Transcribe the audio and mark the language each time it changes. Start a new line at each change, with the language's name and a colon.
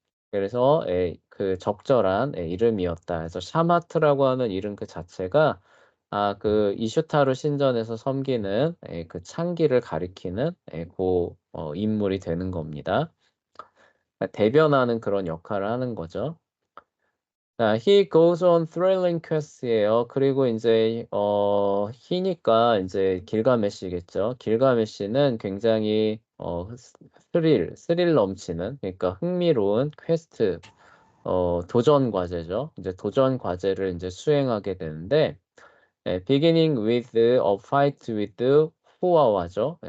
Korean: 그래서 그 적절한 이름이었다. 그래서 샤마트라고 하는 이름 그 자체가 그 이슈타르 신전에서 섬기는 그 창기를 가리키는 인물이 되는 겁니다. 대변하는 그런 역할을 하는 거죠.
English: 자, he goes on thrilling quest예요.
Korean: 그리고 이제 he니까 이제 길가메시겠죠. 길가메시는 굉장히 스릴 넘치는 그러니까 흥미로운 퀘스트 도전 과제죠. 이제 도전 과제를 이제 수행하게 되는데,
English: beginning with a fight with
Korean: 후아와죠.